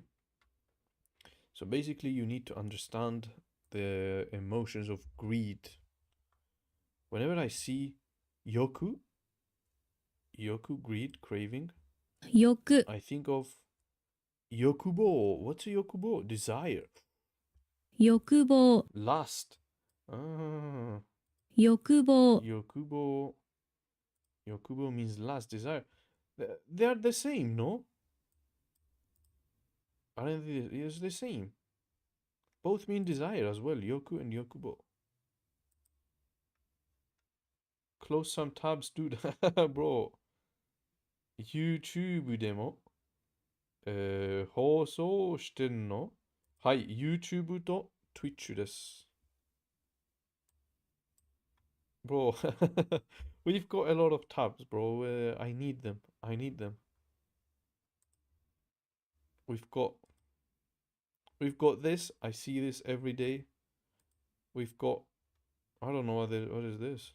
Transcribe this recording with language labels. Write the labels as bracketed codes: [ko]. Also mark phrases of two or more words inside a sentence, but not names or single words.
[en] So basically, you need to understand the emotions of greed. Whenever I see yoku, greed, craving, [ja] 欲。 [en] I think of yokubo. What's a yokubo? Desire. [ja] 欲望。 [en] Lust. [ja] 欲望。 [en] Yokubo means lust, desire. They are the same, no? Aren't they? It's the same. Both mean desire as well, yoku and yokubo. Close some tabs, dude. Bro. [ja] YouTube でも、放送してんの？はい、YouTube と Twitch です。 [en] Bro, we've got a lot of tabs, bro. I need them. We've got this. I see this every day. We've got, I don't know what is this.